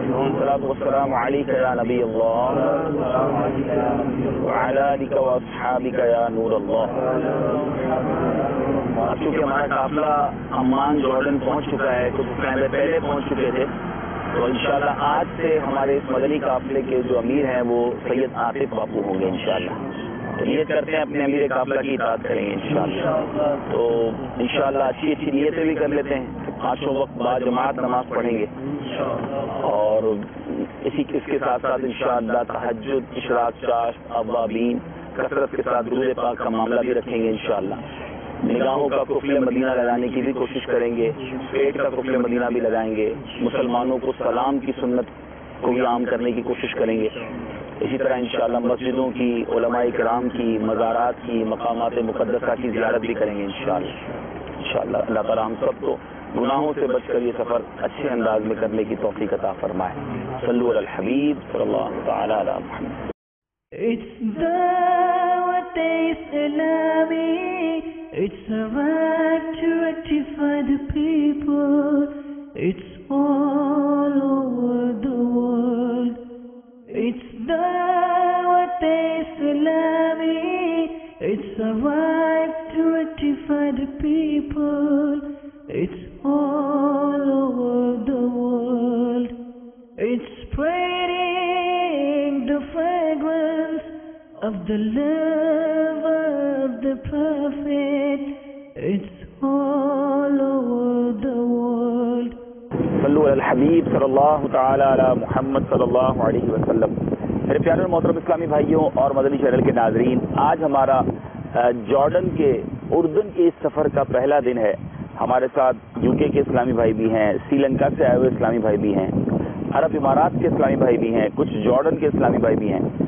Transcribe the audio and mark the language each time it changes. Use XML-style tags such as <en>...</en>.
<ar>الصلاة والسلام عليك يا نبي الله وعلى آلك وأصحابك يا نور الله.</ar> <ur>چونکہ ہمارا قافلہ عمان جارڈن پہنچ چکا ہے, کچھ پہلے پہنچ چکے تھے, تو انشاءاللہ آج سے ہمارے اس مدنی قافلے کے جو امیر ہیں وہ سید عاطف باپو ہوں گے انشاءاللہ. تو نیت کرتے ہیں اپنے امیر قافلہ کی اطاعت کریں گے انشاءاللہ. تو انشاءاللہ اچھی نیتیں بھی کر لیتے ہیں, 5 وقت بعد جماعت نماز پڑھیں گے, اور اس کے ساتھ ساتھ انشاءاللہ تہجد, اشراق چاشت, اوابین, کثرت کے ساتھ درود پاک کا معاملہ بھی رکھیں گے انشاءاللہ. نگاہوں کا کفل مدینہ لگانے کی بھی کوشش کریں گے, پیٹ کا کفل مدینہ بھی لگائیں گے, مسلمانوں کو سلام کی سنت کو بھی عام کرنے کی کوشش کریں گے. اسی طرح انشاءاللہ مسجدوں کی, علماء کرام کی, مزارات کی, مقامات مقدسہ کی زیارت بھی کریں گے انشاءاللہ. اللہ تعالیٰ ہم سب کو گناہوں سے بچ کر یہ سفر اچھے انداز میں کرنے کی توفیق عطا فرمائے.</ur> <ar>صلو علی الحبیب صلی اللہ تعالی علی محمد.</ar> <en>It's Dawat Islami, it's a right to rectify the people, it's all over the world. It's Dawat Islami, it's a right to rectify the people, it's all over the world. It's spreading the fragrance of the love of the Prophet. It's all over the world.</en> <ar>صلو علی الحبیب صلی اللہ تعالی علی محمد صلی اللہ علیہ وسلم.</ar> <ur>میرے پیارے اور محترم اسلامی بھائیوں اور مدنی چینل کے ناظرین, آج ہمارا جارڈن کے, اردن کے اس سفر کا پہلا دن ہے. ہمارے ساتھ UK کے اسلامی بھائی بھی ہیں, سری لنکا سے آئے ہوئے اسلامی بھائی بھی ہیں, عرب امارات کے اسلامی بھائی بھی ہیں, کچھ جارڈن کے اسلامی بھائی بھی ہیں.</ur>